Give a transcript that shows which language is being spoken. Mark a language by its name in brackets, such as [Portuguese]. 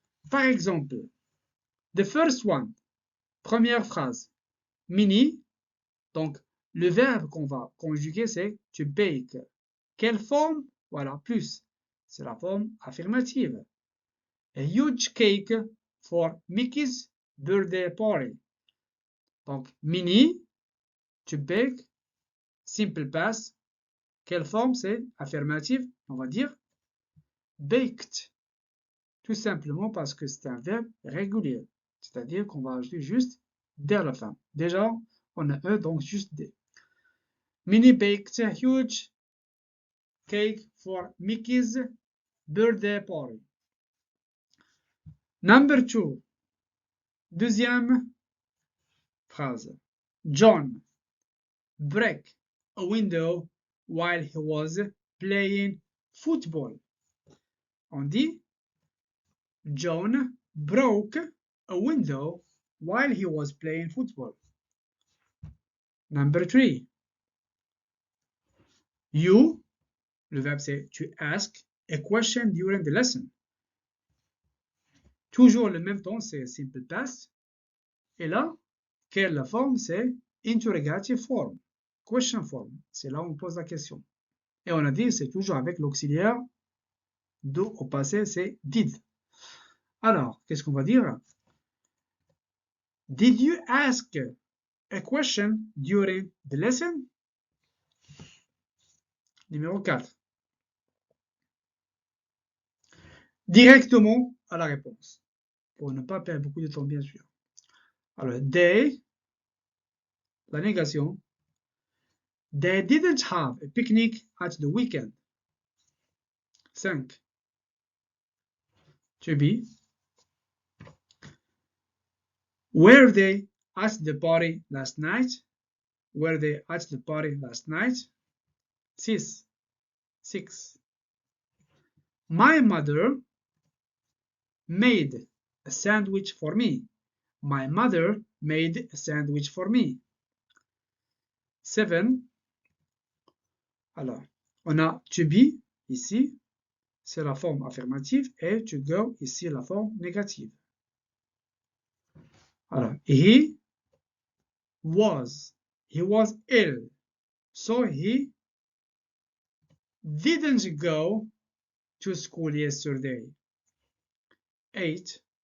[French] Par exemple, [English] the first one, [French] première phrase, mini, donc le verbe qu'on va conjuguer c'est to bake. Quelle forme? Voilà, plus, c'est la forme affirmative. [English] A huge cake for Mickey's birthday party. [French] Donc, mini, to bake, simple past. Quelle forme c'est? Affirmative, on va dire baked. Tout simplement parce que c'est un verbe régulier. C'est-à-dire qu'on va ajouter juste dès la fin. Déjà, on a E, donc juste D. [English] Mini baked a huge cake for Mickey's birthday party. Number 2. [French] Deuxième phrase. [English] John break a window while he was playing football. [French] On dit [English] John broke a window while he was playing football. Number 3. You, [French] le verbe c'est [English] to ask a question during the lesson. [French] Toujours le même temps, c'est simple past. Et là, quelle forme? C'est interrogative form, [English] question form. [French] C'est là où on pose la question. Et on a dit c'est toujours avec l'auxiliaire do au passé, c'est did. Alors, qu'est-ce qu'on va dire? [English] Did you ask a question during the lesson? [French] Numéro 4. Directement à la réponse, pour ne pas perdre beaucoup de temps, bien sûr. Alors, they, la négation. [English] They didn't have a picnic at the weekend. 5. To be. Were they at the party last night? Were they at the party last night? 6. My mother made a sandwich for me. My mother made a sandwich for me. 7. [French] Alors, on a to be ici, c'est la forme affirmative, et to go ici, la forme négative. [English] Alors, he was ill, so he didn't go to school yesterday. 8.